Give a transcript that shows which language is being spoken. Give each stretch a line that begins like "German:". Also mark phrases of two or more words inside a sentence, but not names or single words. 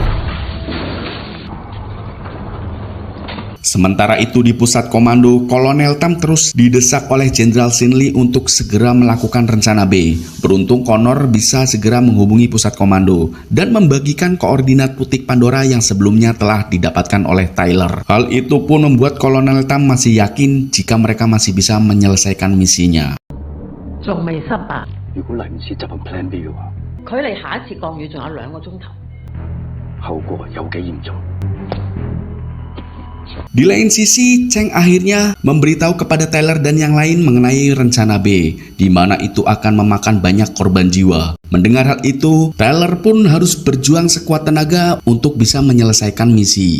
Indonesian: Sementara itu di pusat komando, Kolonel Tam terus didesak oleh Jenderal Sin Lee untuk segera melakukan rencana B. Beruntung Connor bisa segera menghubungi pusat komando dan membagikan koordinat putik Pandora yang sebelumnya telah didapatkan oleh Tyler. Hal itu pun membuat Kolonel Tam masih yakin jika mereka masih bisa menyelesaikan misinya.
Cantonese: 仲未失敗。如果嚟唔切執行 Plan B 嘅話，距離下一次降雨仲有2個鐘頭。後果有幾嚴重？
Indonesian: Di lain sisi, Cheng akhirnya memberitahu kepada Tyler dan yang lain mengenai rencana B, di mana itu akan memakan banyak korban jiwa. Mendengar hal itu, Tyler pun harus berjuang sekuat tenaga untuk bisa menyelesaikan misi.